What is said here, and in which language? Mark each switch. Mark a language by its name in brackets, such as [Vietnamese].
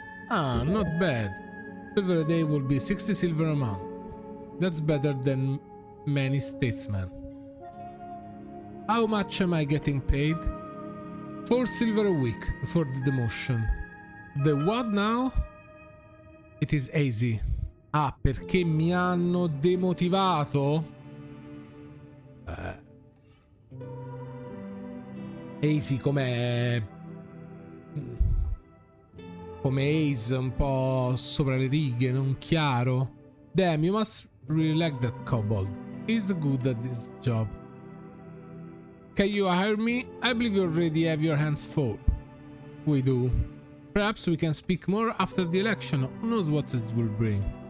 [English] Ah, not bad. Silver a day will be 60 silver a month. That's better than many statesmen. How much am I getting paid? 4 silver a week before the demotion. The what now? It is easy. [Italian] Ah, perché mi hanno demotivato? Easy come Ace, un po' sopra le righe, non chiaro. [English] Damn, you must really like that kobold. He's good at this job. Can you hire me? I believe you already have your hands full. We do. Perhaps we can speak more after the election. Who knows what it will bring.